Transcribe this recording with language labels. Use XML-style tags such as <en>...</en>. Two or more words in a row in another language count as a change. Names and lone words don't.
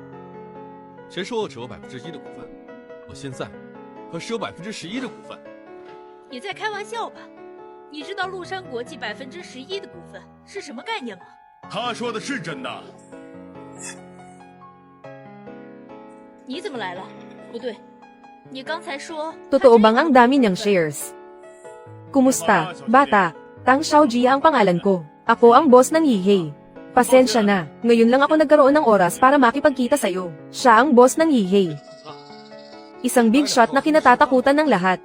<zh>谁说我只有1%的股份？我现在可是有11%的股份。你在开玩笑吧？你知道陆山国际11%的股份是什么概念吗？他说的是真的。你怎么来了？不对，你刚才说</zh> <tl>Totoo bang ang dami niyang shares? Kumusta, bata? Tang Xiaojia ang pangalan ko. Ako ang boss ng Yihei. Pasensya na, ngayon lang ako nagkaroon ng oras para makipagkita sa'yo. Siya ang boss ng Yihei. Isang</tl> <en>big shot</en> <tl>na kinatatakutan ng lahat.</tl>